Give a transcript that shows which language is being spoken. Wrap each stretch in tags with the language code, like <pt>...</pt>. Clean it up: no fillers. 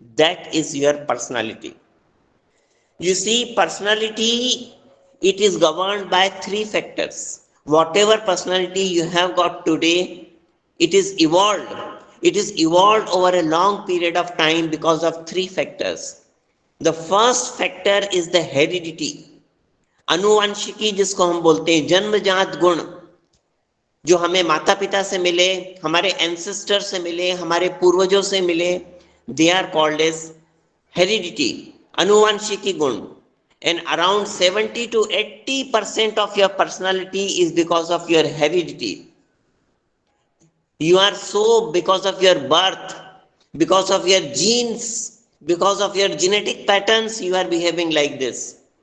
<en>That is your personality. You see, personality, it is governed by three factors. Whatever personality you have got today, it is evolved. It is evolved over a long period of time because of three factors. The first factor is the heredity.</en> <hi>अनुवांशिकी जिसको हम बोलते हैं, जन्मजात गुण जो हमें माता पिता से मिले, हमारे एंसेस्टर से मिले, हमारे पूर्वजों से मिले,</hi> <en>they are called as heredity,</en> <hi>अनुवांशिकी गुण.</hi> <en>And around 70 to 80% of your personality is because of your heredity. You are so because of your birth, because of your genes, because of your genetic patterns, you are behaving like this.</en>